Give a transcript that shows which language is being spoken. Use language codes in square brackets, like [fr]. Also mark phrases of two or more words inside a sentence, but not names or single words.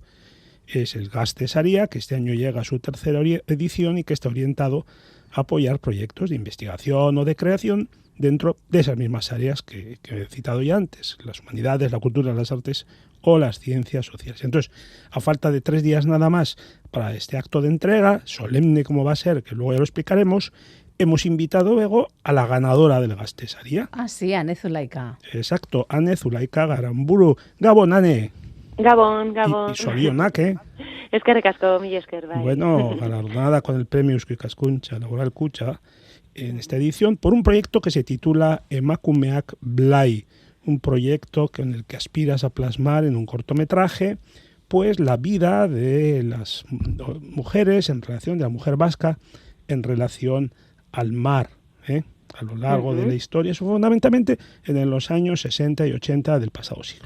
[es] Es el Gaztesaria, que este año llega a su tercera edición y que está orientado a apoyar proyectos de investigación o de creación dentro de esas mismas áreas que he citado ya antes, las humanidades, la cultura, las artes o las ciencias sociales. Entonces, a falta de 3 días nada más para este acto de entrega, solemne como va a ser, que luego ya lo explicaremos, hemos invitado luego a la ganadora del Gaztesaria. Ah, sí, Ane Zulaika. Exacto, Ane Zulaika Garamburu. [eu] Gabon, Ane. Gabon. [es] Y sorionak, ¿eh? [eu] Eskerrik asko, mila esker, bai. [es] Bueno, galardonada con el premio Eusko Ikaskuntza Laboral Kutxa en esta edición por un proyecto que se titula Emakumeak Blai, un proyecto en el que aspiras a plasmar en un cortometraje pues la vida de las mujeres en relación, de la mujer vasca en relación al mar, a lo largo de la historia, fundamentalmente en los años 60 y 80 del pasado siglo.